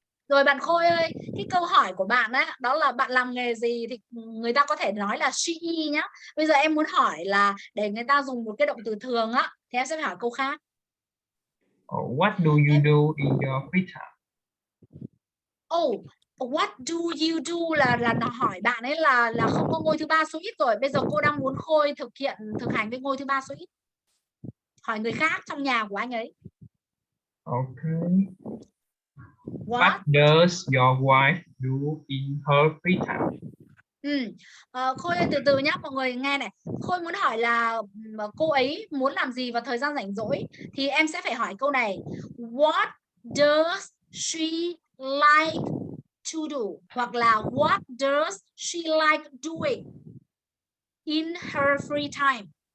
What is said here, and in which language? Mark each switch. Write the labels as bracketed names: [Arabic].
[Vietnamese] Rồi bạn Khôi ơi, cái câu hỏi của bạn á, đó là bạn làm nghề gì thì người ta có thể nói là she nhá. Bây giờ em muốn hỏi là để người ta dùng một cái động từ thường á, thì em sẽ phải hỏi câu khác. [English] What do you do in your free time? What do you do [Vietnamese] là nó hỏi bạn ấy là không có ngôi thứ ba số ít rồi. Bây giờ cô đang muốn Khôi thực hành với ngôi thứ ba số ít. Hỏi người khác trong nhà của anh ấy. [English] Okay. What does your wife do in her free time? [Vietnamese] Khôi ơi, từ từ nhá, mọi người nghe này. Khôi muốn hỏi là cô ấy muốn làm gì vào thời gian rảnh rỗi, thì em sẽ phải hỏi câu này. [English] What does she like to do? [Vietnamese] Hoặc là [English] what does she like doing in her free time?